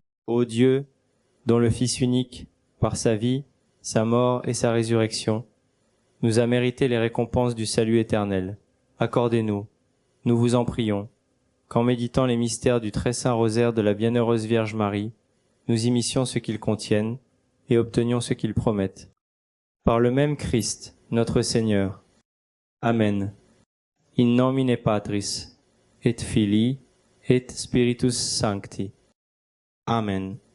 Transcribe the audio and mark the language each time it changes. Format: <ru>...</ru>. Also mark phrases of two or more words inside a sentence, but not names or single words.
<fr>Ô Dieu, dont le Fils unique, par sa vie, sa mort et sa résurrection, nous a mérité les récompenses du salut éternel, accordez-nous, nous vous en prions, qu'en méditant les mystères du très saint rosaire de la bienheureuse Vierge Marie, nous immissions ce qu'ils contiennent et obtenions ce qu'ils promettent. Par le même Christ, notre Seigneur. Amen.</fr> <la>In nomine Patris, et Filii, et Spiritus Sancti. Amen.</la>